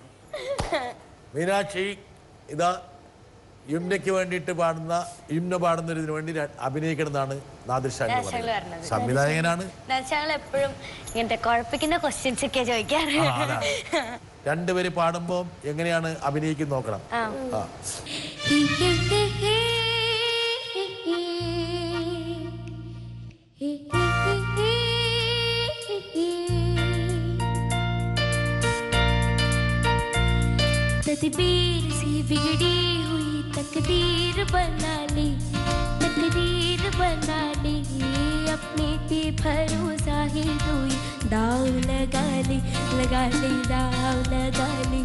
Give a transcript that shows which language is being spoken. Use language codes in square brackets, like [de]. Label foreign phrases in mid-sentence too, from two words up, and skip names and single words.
[ml] മീനാക്ഷി ഇതാ യുമ്നയ്ക്ക് വേണ്ടിയിട്ട് യുമ്ന പാടുന്നതിന് വേണ്ടി അഭിനയിക്കണമെന്നാണ് നാദിർ ഷാ പറഞ്ഞത്. സംവിധായകനാണ്. എപ്പോഴും ഇങ്ങനത്തെ കുഴപ്പിക്കുന്ന ക്വസ്റ്റ്യൻസ് ഒക്കെ ചോദിക്കാറ്. രണ്ടുപേര് പാടുമ്പോ എങ്ങനെയാണ് അഭിനയിക്കുന്നത് നോക്കണം. [hi] तकदीर सी बिगड़ी हुई तकदीर बना ली, तकदीर बना ली, अपने पे भरोसा ही हुई, दाव लगा ली, दाव लगा ली।